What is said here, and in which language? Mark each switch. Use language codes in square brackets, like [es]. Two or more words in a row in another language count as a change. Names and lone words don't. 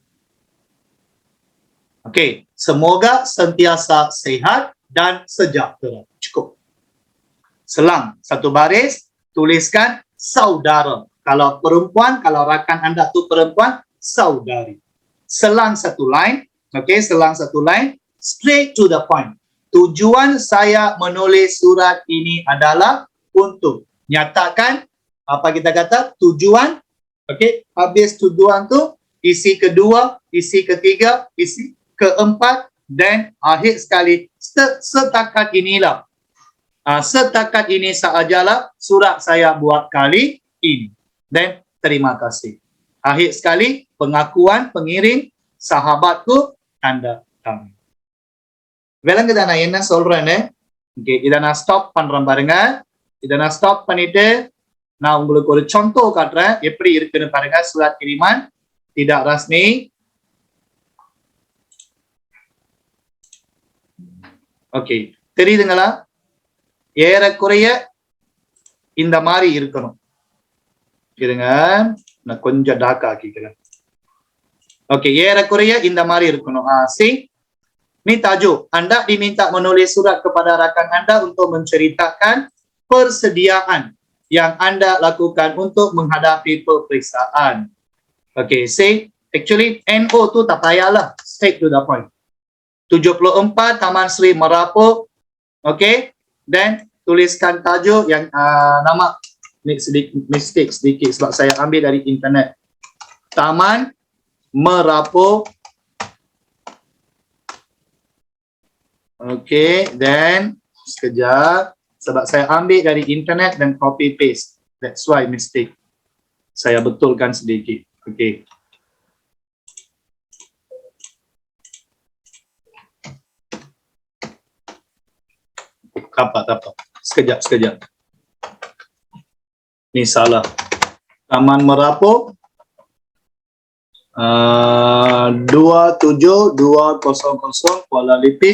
[ms] Okey, semoga sentiasa sehat dan sejahtera. Cukup. Selang satu baris, tuliskan saudara. Kalau perempuan, kalau rakan anda tu perempuan, saudari. Selang satu line, okey, selang satu line, [en] straight to the point. [ms] Tujuan saya menulis surat ini adalah untuk nyatakan apa kita kata tujuan. Okey, habis tujuan tu isi kedua, isi ketiga, isi keempat, dan akhir sekali setakat inilah. Setakat ini sahajalah surat saya buat kali ini. Dan terima kasih. Akhir sekali pengakuan pengirim sahabatku tanda tangan. [ta] விளங்குதா நான் என்ன சொல்றேன்னு? ஓகே, இதை நான் ஸ்டாப் பண்றேன் பாருங்க. இதை நான் ஸ்டாப் பண்ணிட்டு நான் உங்களுக்கு ஒரு contoh காட்டுறேன் எப்படி இருக்குன்னு பாருங்க. [ms] surat kiriman tidak rasmi. [ta] ஓகே, தெரியுதுங்களா? ஏறக்குறைய இந்த மாதிரி இருக்கணும். இருங்க, நான் கொஞ்சம் டார்க் ஆக்கிக்கிறேன். ஓகே, ஏறக்குறைய இந்த மாதிரி இருக்கணும். [ms] see, Ni tajuk. Anda diminta menulis surat kepada rakan anda untuk menceritakan persediaan yang anda lakukan untuk menghadapi peperiksaan. [en] Okay, say, actually [ms] NO tu tak payahlah, [en] straight to the point. [ms] 74 Taman Sri Merapu. [en] Okay, then [ms] tuliskan tajuk yang nama mistake sedikit sebab saya ambil dari internet. Taman Merapu. [en] Okay, then [ms] sekejap sebab saya ambil dari internet dan [en] copy paste. That's why mistake. [ms] Saya betulkan sedikit. Okay. Tak apa. Sekejap. Ni salah. Taman Merapu 27200 Kuala Lipis.